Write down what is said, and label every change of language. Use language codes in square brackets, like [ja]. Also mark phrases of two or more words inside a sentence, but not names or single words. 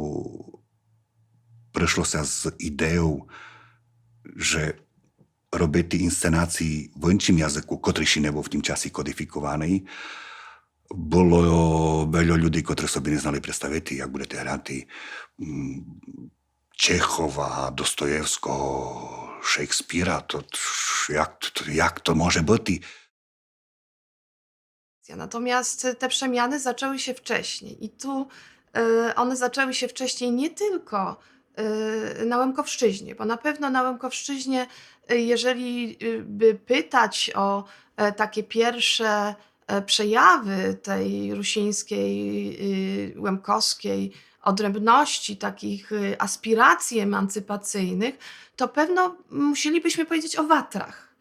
[rue] prešlo sa s ideou, že robiť inscenácii v inčím jazyku, ktorý si nebol v tým časi kodifikovaný, bolo veľa ľudí, ktorí sa by neznali predstaviť, jak budete hrať Čechova, Dostojevského, Shakespearea, [pl] jak to może być? Natomiast te przemiany zaczęły się wcześniej i tu one zaczęły się wcześniej nie tylko na Łemkowszczyźnie, bo na pewno na Łemkowszczyźnie, jeżeli by pytać o takie pierwsze przejawy tej rusińskiej, łemkowskiej odrębności, takich aspiracji emancypacyjnych, to pewno musielibyśmy powiedzieć o Watrach.